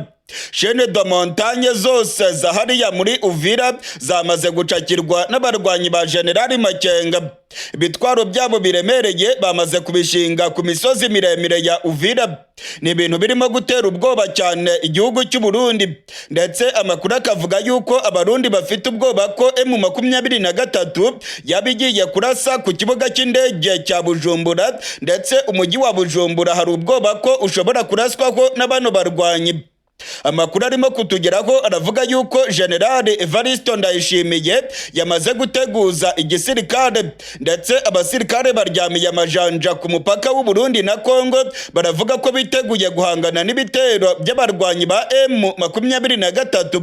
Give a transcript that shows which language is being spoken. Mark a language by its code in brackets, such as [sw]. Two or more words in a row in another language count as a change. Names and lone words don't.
[fr] Chaine de montagne [rw] zose za hariya muri Uvira zamaze gucakirwa n'abarwanyi ba General Makenga. Ibitwaro byabo biremereye bamaze kubishinga ku misozi miremire ya Uvira. Ni ibintu birimo gutera ubwoba cyane igihugu cy'u Burundi, ndetse amakuru akavuga yuko abarundi bafite ubwoba ko M23 yabigiye kurasa ku kibuga cy'indege cya Bujumbura, ndetse umujyi wa Bujumbura hari ubwoba ko ushobora kuraswaho n'abano barwanyi. Amakuru arimo kutugeraho aravuga yuko General Evariste Ndayishimiye yamaze guteguza igisirikare, ndetse abasirikare baryamiye amajanja ku mupaka w'u Burundi na Kongo, baravuga ko biteguye guhangana n'ibitero by'abarwanyi ba M23.